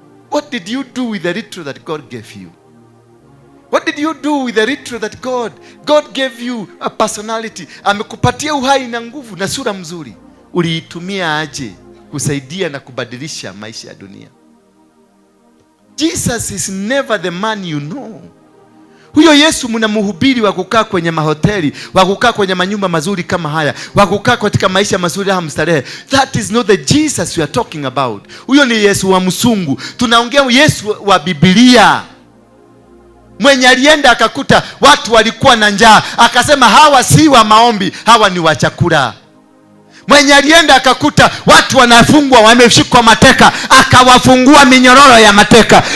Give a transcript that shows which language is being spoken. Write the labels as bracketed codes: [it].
[en] What did you do with the little that God gave you? What did you do with the little that God gave you? A personality. [sw] Amekupatia uhai na nguvu na sura mzuri. Uliitumia aje kusaidia na kubadilisha maisha ya dunia? [en] Jesus is never the man you know. [sw] Huyo Yesu mnamhubiri wa kukaa kwenye mahoteli, wa kukaa kwenye manyumba mazuri kama haya, wa kukaa katika maisha mazuri ya mstarehe. [en] That is not the Jesus we are talking about. [sw] Huyo ni Yesu wa msungu. Tunaongea Yesu wa Biblia. Mwenye alienda akakuta watu walikuwa na njaa, akasema hawa si wa maombi, hawa ni wa chakula. Mwenye alienda akakuta watu wanafungwa, wameshikwa mateka, akawafungua minyororo ya mateka.